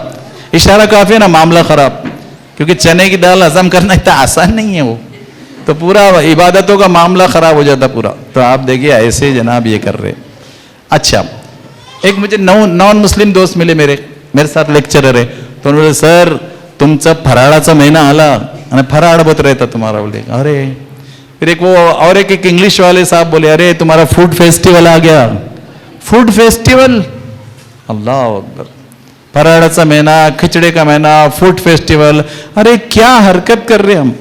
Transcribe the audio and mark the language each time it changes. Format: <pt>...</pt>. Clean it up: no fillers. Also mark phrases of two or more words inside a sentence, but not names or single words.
<ur>اشارہ کافی ہے نا معاملہ خراب، کیونکہ چنے کی دال ہضم کرنا اتنا آسان نہیں ہے وہ. تو پورا عبادتوں کا معاملہ خراب ہو جاتا پورا. تو آپ دیکھیے ایسے جناب یہ کر رہے. اچھا ایک مجھے نان مسلم دوست ملے میرے ساتھ لیکچرر ہے. تو انہوں نے</ur> <mr>سر तुमचा फराळाचा महिना आला आणि फराळ</mr> <ur>بت رہتا تمہارا. بولے ارے پھر ایک وہ اور ایک انگلش والے صاحب بولے ارے تمہارا</ur> <en>food festival</en> <ur>آ گیا.</ur> <en>food festival,</en> <ar>الله أكبر.</ar> <mr>फराळाचा महीना,</mr> <ur>کھچڑے کا مہینہ,</ur> <en>food festival.</en> <ur>ارے کیا حرکت کر رہے ہم.</ur>